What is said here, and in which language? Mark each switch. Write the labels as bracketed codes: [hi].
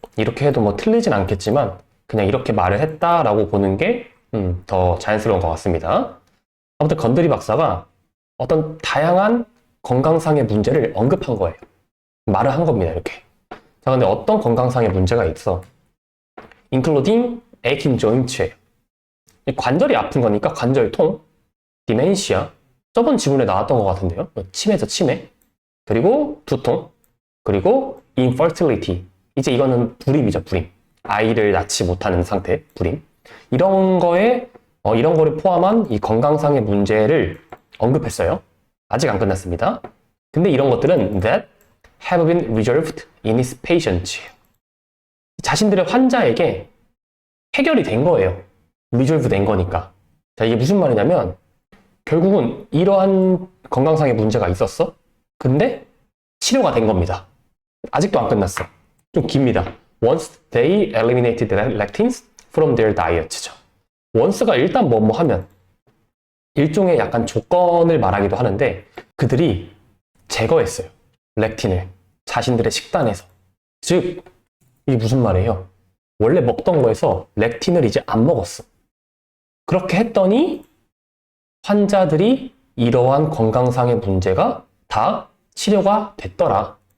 [ko] 이렇게 해도 틀리진 않겠지만 그냥 이렇게 말을 했다라고 보는 게 더 자연스러운 것 같습니다. 아무튼 건드리 박사가 어떤 다양한 건강상의 문제를 언급한 거예요. 말을 한 겁니다, 이렇게. 자, 근데 어떤 건강상의 문제가 있어? [en] including aching joints예요. [ko] 관절이 아픈 거니까 관절통, 디멘시아, 저번 지문에 나왔던 것 같은데요. 치매죠, 치매. 그리고 두통, 그리고 infertility. 이제 이거는 불임이죠, 불임. 아이를 낳지 못하는 상태, 불임. 이런 거를 포함한 이 건강상의 문제를 언급했어요. 아직 안 끝났습니다. 근데 이런 것들은 [en] that have been resolved in his patients. [ko] 자신들의 환자에게 해결이 된 거예요. resolve 된 거니까. 자, 이게 무슨 말이냐면 결국은 이러한 건강상의 문제가 있었어. 근데 치료가 된 겁니다. 아직도 안 끝났어. 좀 깁니다. [en] Once they eliminated the lectins from their diet죠. [ko] once가 일단 뭐뭐 하면 일종의 약간 조건을 말하기도 하는데 그들이 제거했어요. 렉틴을 자신들의 식단에서. 즉 이게 무슨 말이에요? 원래 먹던 거에서 렉틴을 이제 안 먹었어. 그렇게 했더니 환자들이 이러한 건강상의 문제가 다 치료가 됐더라.